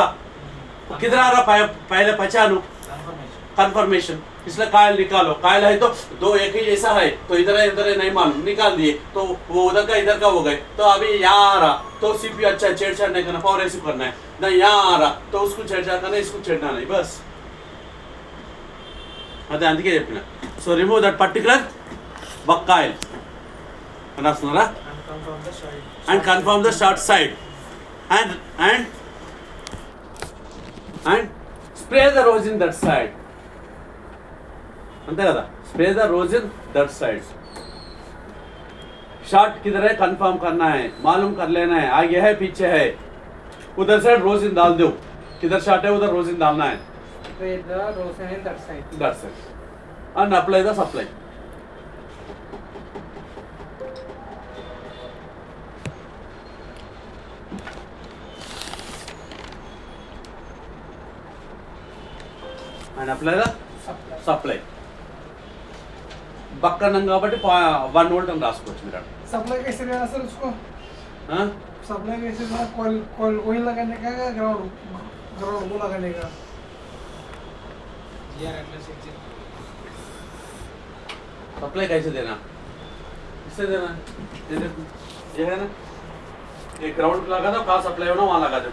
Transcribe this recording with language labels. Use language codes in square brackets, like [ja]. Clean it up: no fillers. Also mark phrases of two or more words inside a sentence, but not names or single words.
[hi] किधर आ रहा पहले पहचानो, कंफर्मेशन. इसलिए कॉइल निकालो, कॉइल है तो 2 एक ही जैसा है, तो इधर है नहीं मालूम, निकाल दिए तो वो उधर का इधर का हो गए. तो अभी यहाँ आ रहा तो सीपीयू अच्छा छेड़छाड़ नहीं करना, पावर रिसीव करना है ना. यहाँ आ रहा तो उसको छेड़छाड़ करना, इसको छेड़ना नहीं, बस [te] అదే అందుకే చెప్పిన. [en] so remove that particular buck coil అన్నారా, and confirm the short side and spray the rosin that side. [te] అంటే కదా [en] spray the rosin that side. [hi] शॉर्ट किधर है कंफर्म करना है, मालूम कर लेना है, आगे है पीछे है, उधर साइड रोजिन डाल दो, किधर शॉर्ट है उधर रोजिन डालना है. [en] Titrate the rosin in that side. That's it. And apply the supply. And apply the supply. [te] बक्कन కాబట్టి 1 वोल्ट అని రాసుకోవచ్చు మీరు. [hi] सप्लाई कैसे देना सर उसको? हाँ? सप्लाई कैसे देना? कॉइल कॉइल वही लगाने का या ग्राउंड ग्राउंड को लगाने का? सप्लाई कैसे देना? इससे देना. ये है ना, ये ग्राउंड पे लगा दो, कहाँ सप्लाई होना वहाँ लगा दो.